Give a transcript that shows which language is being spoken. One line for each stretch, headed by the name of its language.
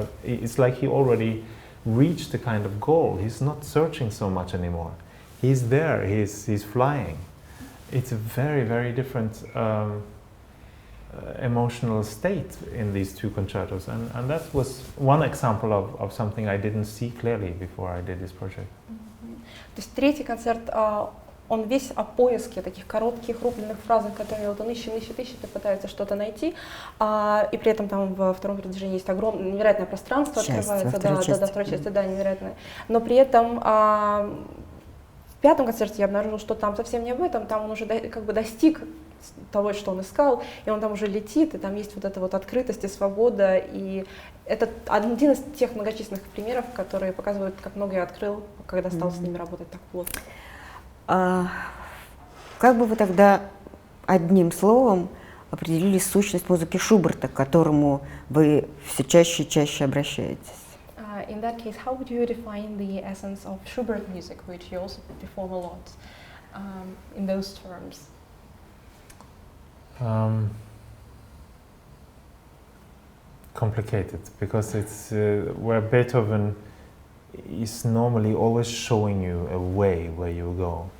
English: It's like he already reached the kind of goal. He's not searching so much anymore. He's there, he's flying. It's a very, very different emotional state in these 2 concertos, and that was one example of something I didn't see clearly before I did this project.
Russian: То есть 3-й концерт, он весь о поиске таких коротких рубленых фразах, которые вот он ищет и пытается что-то найти, и при этом там во втором предложении есть огромное, невероятное пространство открывается, второй части, невероятное, но при этом в 5-м концерте я обнаружила, что там совсем не об этом, там он уже как бы достиг того, что он искал, и он там уже летит, и там есть вот эта вот открытость и свобода, и это один из тех многочисленных примеров, которые показывают, как много я открыл, когда стал с ними работать так плотно. Как бы вы тогда одним словом определили сущность музыки Шуберта, к которому вы все чаще и чаще обращаетесь?
English: In that case, how would you define the essence of Schubert music, which you also perform a lot, in those terms? Complicated, because it's where Beethoven is normally always showing you a way where you go.